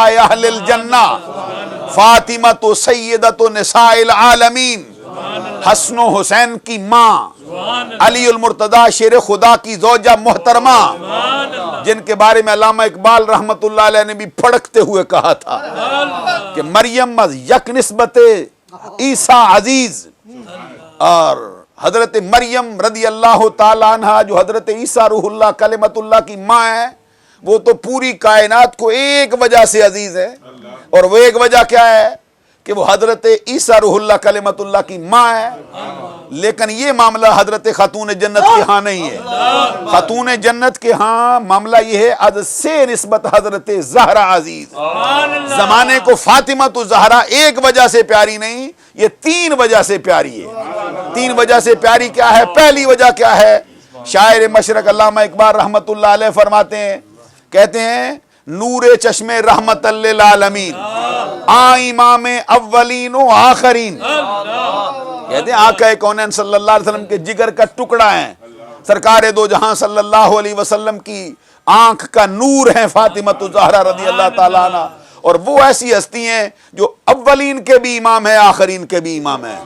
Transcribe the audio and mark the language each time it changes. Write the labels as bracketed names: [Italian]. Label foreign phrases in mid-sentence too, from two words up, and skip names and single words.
[Urdu] اہل الجنہ، فاطمۃ [Arabic] سیدۃ نساء العالمین، [Urdu] حسن و حسین کی ماں، علی المرتضی شیر خدا کی زوجہ محترمہ، جن کے بارے میں علامہ اقبال رحمت اللہ علیہ نے بھی پھڑکتے ہوئے کہا تھا کہ [Persian] مریم از یک نسبت عیسیٰ عزیز، [Urdu] اور حضرت مریم رضی اللہ تعالیٰ عنہ جو حضرت عیسیٰ روح اللہ کلمت اللہ کی ماں ہے، وہ تو پوری کائنات کو ایک وجہ سے عزیز ہے، اور وہ ایک وجہ کیا ہے کہ وہ حضرت عیسیٰ روح اللہ کلمت اللہ کی ماں ہے۔ لیکن یہ معاملہ حضرت خاتون جنت کے ہاں نہیں ہے۔ خاتون جنت کے ہاں معاملہ یہ ہے [Persian] از سے نسبت حضرت زہرا عزیز، [Urdu] زمانے کو فاطمہ تو زہرا ایک وجہ سے پیاری نہیں، یہ تین وجہ سے پیاری ہے۔ تین وجہ سے پیاری کیا ہے؟ پہلی وجہ کیا ہے؟ شاعر مشرق علامہ اقبال رحمت اللہ علیہ فرماتے ہیں، کہتے ہیں [Persian] نور چشم رحمت للعالمین، امام اولین و آخرین، [Urdu] کہتے ہیں آقا کونین صلی اللہ علیہ وسلم کے جگر کا ٹکڑا ہیں، سرکار دو جہاں صلی اللہ علیہ وسلم کی آنکھ کا نور ہیں فاطمۃ الزہرا رضی اللہ تعالیٰ عنہ، اور وہ ایسی ہستی ہیں جو اولین کے بھی امام ہیں آخرین کے بھی امام ہیں۔